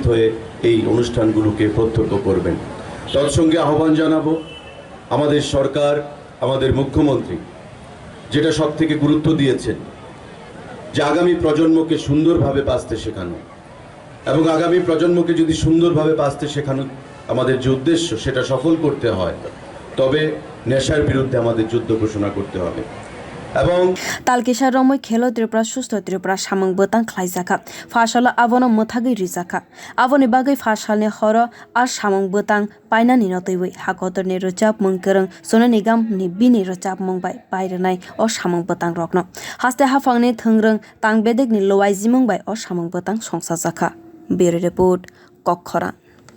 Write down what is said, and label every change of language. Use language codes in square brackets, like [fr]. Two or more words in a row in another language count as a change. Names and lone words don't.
[bn] হয়ে এই অনুষ্ঠানগুলোকে প্রত্যক্ষ করবেন তৎসঙ্গে আহ্বান জানাবো আমাদের সরকার আমাদের মুখ্যমন্ত্রী যেটা সবথেকে গুরুত্ব দিয়েছেন যে আগামী প্রজন্মকে সুন্দরভাবে বাঁচতে শেখানো এবং আগামী প্রজন্মকে যদি সুন্দরভাবে বাঁচতে শেখানো আমাদের যে উদ্দেশ্য সেটা সফল করতে হয় তবে নেশার বিরুদ্ধে আমাদের যুদ্ধ ঘোষণা করতে হবে এবং [trp] talkisa romoi khelo tripura sostha tripura samung bwtang khlaijaka phasalo abono muthagui rijaka aboni bagai phasalni horo ar samung bwtang painani no teiwi hakotorni rochap mungkereng sono nigam ni bini rochap mungbai bairenai o samung bwtang rokno haste hafangni thungrung tangbedek ni lowaizimung bai o samung bwtang songchajak [en] bureau report [trp] okra